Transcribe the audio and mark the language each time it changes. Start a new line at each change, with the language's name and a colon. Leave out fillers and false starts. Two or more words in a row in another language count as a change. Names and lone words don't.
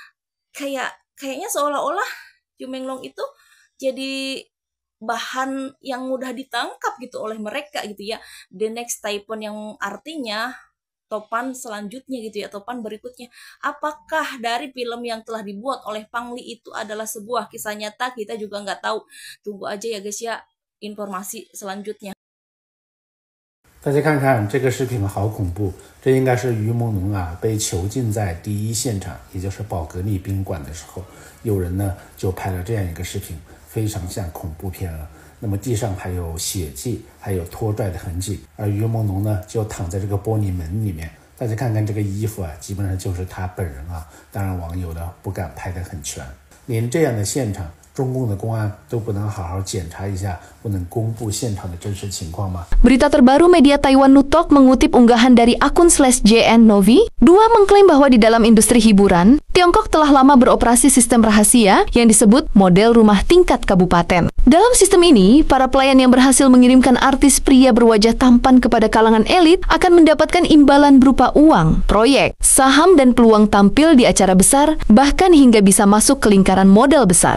Indonesian: Kayaknya seolah-olah Yu Menglong itu jadi bahan yang mudah ditangkap gitu oleh mereka gitu ya. The Next Typhon yang artinya topan selanjutnya gitu ya, topan berikutnya. Apakah dari film yang telah dibuat oleh Pangli itu adalah sebuah kisah nyata? Kita juga nggak tahu. Tunggu aja ya guys ya informasi selanjutnya.
Chinese: 大家看看这个视频好恐怖，这应该是于朦胧啊被囚禁在第一现场，也就是宝格丽宾馆的时候，有人呢就拍了这样一个视频，非常像恐怖片了。那么地上还有血迹，还有拖拽的痕迹，而于朦胧呢就躺在这个玻璃门里面。大家看看这个衣服啊，基本上就是他本人啊。当然网友呢不敢拍得很全，连这样的现场，中共的公安都不能好好检查一下，不能公布现场的真实情况吗？
Indonesian: Berita terbaru media Taiwan Nutok mengutip unggahan dari akun /JN Novi. Dua mengklaim bahwa di dalam industri hiburan, Tiongkok telah lama beroperasi sistem rahasia yang disebut model rumah tingkat kabupaten. Dalam sistem ini, para pelayan yang berhasil mengirimkan artis pria berwajah tampan kepada kalangan elit akan mendapatkan imbalan berupa uang, proyek, saham, dan peluang tampil di acara besar, bahkan hingga bisa masuk ke lingkaran modal besar.